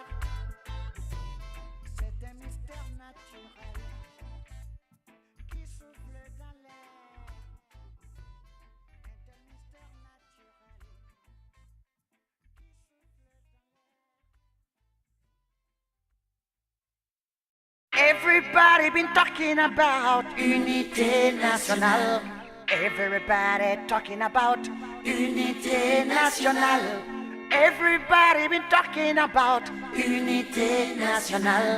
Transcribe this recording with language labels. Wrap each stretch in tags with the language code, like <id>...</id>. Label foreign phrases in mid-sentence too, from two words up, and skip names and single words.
<fr>C'est un mystère naturel qui souffle dans l'air. Un tel mystère naturel qui souffle dans l'air.</fr> <en>Everybody been talking about</en> <fr>unité nationale.</fr> <en>Everybody talking about</en> <fr>unité nationale.</fr> <en>Everybody been talking about</en> <fr>unité nationale.</fr>